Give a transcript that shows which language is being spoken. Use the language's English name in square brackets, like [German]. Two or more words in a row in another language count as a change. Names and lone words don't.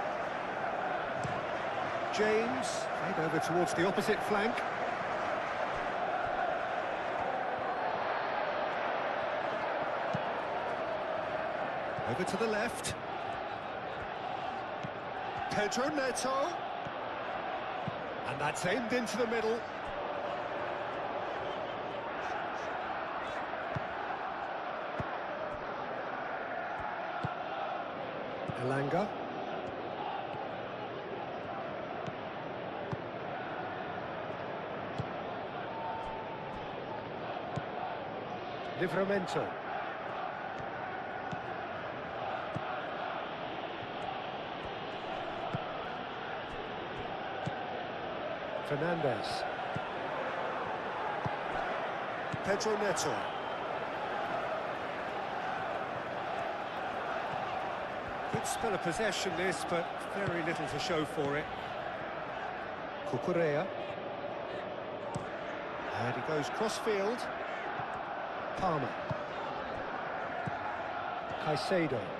[English] James, played over towards the opposite flank. Over to the left. Pedro Neto. And that's aimed into the middle. Elanga. Livramento. Fernandez. Pedro Neto. Good spell of possession this, but very little to show for it. Cucurella. And he goes cross-field. Palmer. Caicedo.